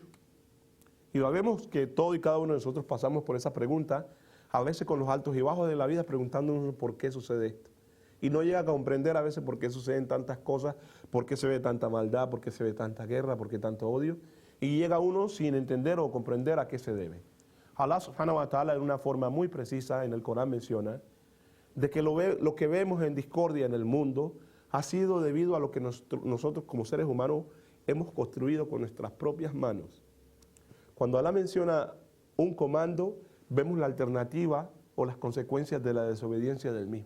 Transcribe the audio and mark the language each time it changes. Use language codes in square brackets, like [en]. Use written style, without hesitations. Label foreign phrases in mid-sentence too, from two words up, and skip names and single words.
[es] Y vemos que todo y cada uno de nosotros pasamos por esa pregunta, a veces con los altos y bajos de la vida, preguntándonos por qué sucede esto. Y no llega a comprender a veces por qué suceden tantas cosas, por qué se ve tanta maldad, por qué se ve tanta guerra, por qué tanto odio. Y llega uno sin entender o comprender a qué se debe. [ar] الله سبحانه وتعالى [es] en una forma muy precisa en el Corán menciona de que lo que vemos en discordia en el mundo ha sido debido a lo que nosotros como seres humanos hemos construido con nuestras propias manos. Cuando Allah menciona un comando, vemos la alternativa o las consecuencias de la desobediencia del mismo.